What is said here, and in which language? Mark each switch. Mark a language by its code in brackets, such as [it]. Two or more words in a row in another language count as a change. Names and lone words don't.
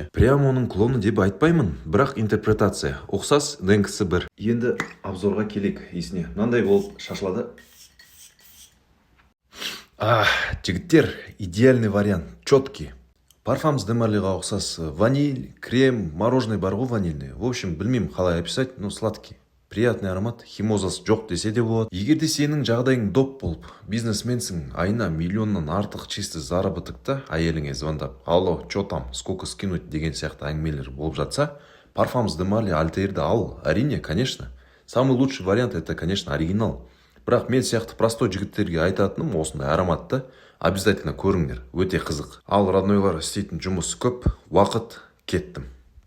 [kk] Прям оның клоны деп айтпаймын, бірақ интерпретация ұқсас, деңкісі бір. Енді обзорға келек есіне. Мынандай болып шашылады. [ru] Жігіттер, идеальный вариант, четкий. [kk] Парфамс Демалиға ұқсас ваниль, крем, мороженое бар ғой ванильный. [ru] В общем, [kk] білмеймін қалай [ru] описать, но сладкий. Приятный аромат, [kk] химозасы жоқ десе де болады. Егер де сенің жағдайың доп болып, бизнесменсің, айына миллионнан артық [ru] чисті заработокта [kk] әйеліңе звондап, [ru] алло, че там, сколько скинуть [kk] деген сияқты әңгімелер болып жатса, Парфамс Демали Альтаирді ал, әрине, [ru] конечно. Самый лучший вариант это, конечно, оригинал. [kk] Бірақ мен сияқты простой жігіттерге айтатыным осындай ароматты обязательно көріңдер, өте қызық. Ал роднойлар істейтін жұмыс көп, уақыт, кеттім.